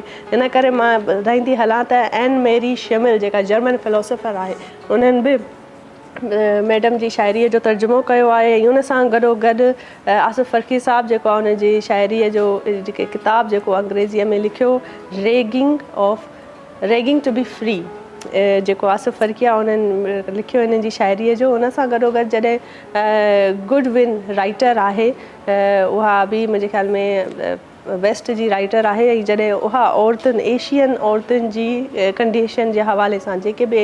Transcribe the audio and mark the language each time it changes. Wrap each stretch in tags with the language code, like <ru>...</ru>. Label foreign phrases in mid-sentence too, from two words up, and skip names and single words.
<sd>इन करे मां ॿुधाईंदी हलां त एन मैरी शमिल जेका</sd> <en>German philosopher</en> <sd>आहे, उन्हनि बि मैडम जी शाइरीअ जो तर्जुमो कयो आहे ऐं उन सां गॾोगॾु आसिफ़ फ़रक़ी साहिबु जेको आहे उनजी शाइरीअ जो जेके किताबु जेको अंग्रेज़ीअ में लिखियो रेगिंग टू बी फ्री, जेको आसिफ़ फ़रक़ी आहे उन्हनि लिखियो हिननि जी शाइरीअ जो। उन सां गॾोगॾु जॾहिं गुडविन राइटर आहे, उहा बि मुंहिंजे ख़्याल में वेस्ट जी राइटर आहे, ऐं जॾहिं उहा औरतुनि एशियन औरतुनि जी कंडीशन जे हवाले सां जेके बि</sd>